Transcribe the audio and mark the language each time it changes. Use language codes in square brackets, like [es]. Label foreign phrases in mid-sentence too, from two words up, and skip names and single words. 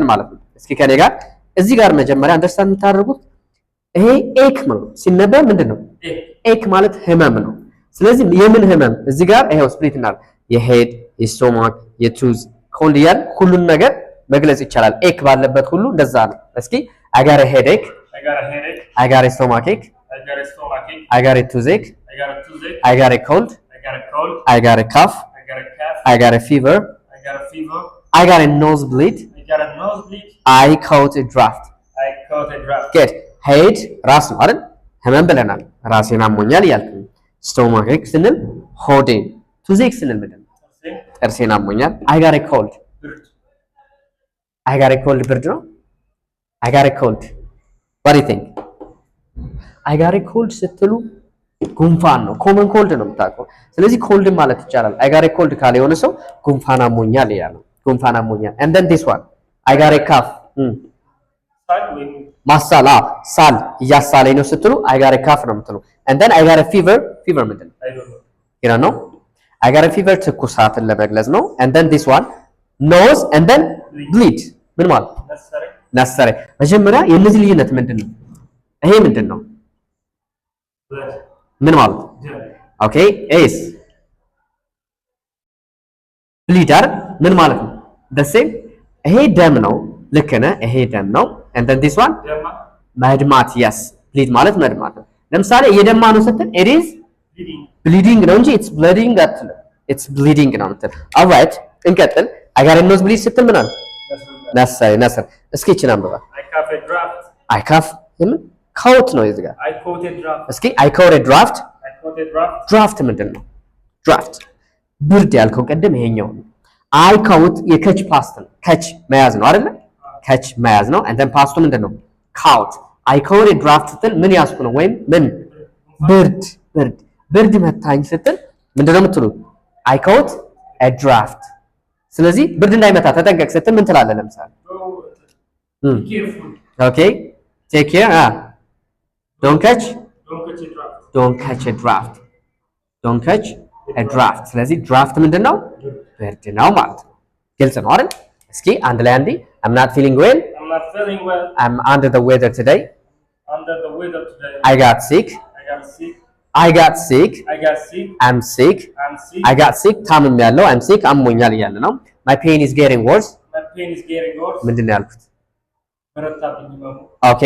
[am] ማለት ነው እስኪ ከኔ ጋር እዚህ ጋር መጀመሪያ አንደርስታንድ የምታደርጉት ይሄ ኤክ ነው ሲነበብ ምንድነው ኤክ ማለት ህመም ነው ስለዚህ የምን ህመም እዚህ ጋር ይሄው ስፕሊት እና የሄድ የስቶማክ የቱዝ ኮልድ ያል ሁሉን ነገር መግለጽ ይቻላል ኤክ ባለበት ሁሉ እንደዛ ነው እስኪ [en] I got a headache I got a stomach ache I got a toothache I got a cold I got a cough I got a fever I got a nosebleed I caught a draft good head [am] ራስ ነው አይደል ህመም ብለናል ራሴን አሞኛል ያልኩ [en] stomach ache [am] ስንል ሆዴን [en] toothache [am] ስንል ምንድነው ጥርሴን አሞኛል [en] I got a cold [am] ብርድ ነው [en] I got a cold what do you think I got a cold [am] ስትሉ ጉንፋን ነው [en] common cold [am] ነው የምታውቀው ስለዚህ ኮልድ ማለት ይቻላል [en] I got a cold [am] ካለ የሆነ ሰው ጉንፋን አሞኛል ያለው ጉንፋን አሞኛል [en] and then this one I got a cough [am] ማሳላ ሳል እያሳለኝ ነው ስትሉ [en] I got a cough [am] ነው የምትሉ [en] and then I got a fever ምንድነው you know I got a fever [am] ትኩሳትን ለመግለጽ ነው [en] and then this one nose and then bleed [am] ምን ማለት ነሰረ መጀመሪያ የነዚህ ልዩነት ምንድነው ይሄ ምንድነው ምን ማለት ኦኬ ኤስ bleed ምን ማለት ነው [en] the same [am] ይሄ ደም ነው ልክ ነህ ይሄ ደም ነው [en] and then this one [am] መድማት yes bleed ማለት መድማት ነው ለምሳሌ እየደማ ነው ስትል [en] it is bleeding [am] ነው እንጂ [en] it's bleeding [am] አትልም [en] it's bleeding [am] ነው የምትል alright እንቀጥል I [en] got a nosebleed [am] ስትል ምን አለ ነሰር እስኪ እቺን አንብባ [en] I cough [am] ምን ካውት ነው እዚህ ጋር [en] I caught a draft [am] እስኪ [en] I caught a draft [am] ምንድን ነው draft ብርድ ያልከው ቀደም ይሄኛው [en] I caught [am] የከች ፓስት ነው ከች መያዝ ነው አይደል ከች መያዝ ነው [en] and then [am] ፓስቱ ምንድን ነው [en] caught I caught a draft [am] ስትል ምን ያዝኩ ነው ወይም ምን ብርድ መታኝ ስትል ምንድነው የምትሉት [en] I caught a draft [am] ስለዚህ ብርድ እንዳይመታ ተጠንቀቅ ስትል ምን ትላለህ ለምሳሌ [en] okay take care don't catch a draft [am] ስለዚህ draft ምንድነው ብርድ ነው ማለት ነው ግልጽ ነው አይደል እስኪ አንድ ላይ አንዴ [en] I'm not feeling well I'm under the weather today I got sick I'm sick I got sick [am] ታምም ያለው [en] I'm sick [am] አሞኛል እያለ ነው [en] my pain is getting worse [am] ምንድነው ያልኩት [en] okay